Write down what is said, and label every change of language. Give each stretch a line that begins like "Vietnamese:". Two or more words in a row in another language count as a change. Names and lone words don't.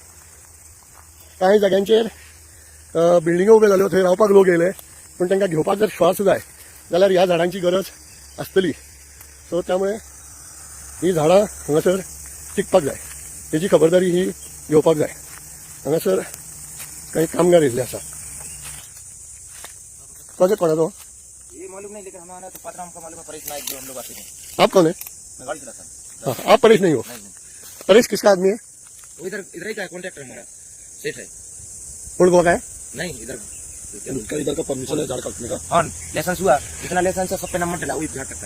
Konkani: कांय जाग्यांचेर बिल्डिंगो उब्यो जाल्यो, थंय रावपाक लोक येयले, पूण तांकां घेवपाक जर श्वास जाय जाल्यार ह्या झाडांची गरज आसतली. सो त्यामुळे ही झाडां हांगासर टिकपाक जाय, तेजी खबरदारी ही घेवपाक जाय. हांगासर काही कामगार येयल्ले आसा. प्रोजेक्ट कोणाचो?
Hindi: ये मालूम नहीं, लेकिन हमारा तो पत्र हमको मालूम है, परेश नायक जो हम लोग आते हैं. आप कौन है? मैं गाड़ी चलाता हूँ. हाँ, आप परेश नहीं हो? नहीं. परेश किसका आदमी है? वो इधर ही का कॉन्ट्रैक्टर हमारा सेठ है. ओल्ड गोवा का है? नहीं, इधर इधर का परमिशन है झाड़ काटने का? हाँ, लाइसेंस हुआ, जितना लाइसेंस है सब पे नंबर डला, वही झाड़ काटता है.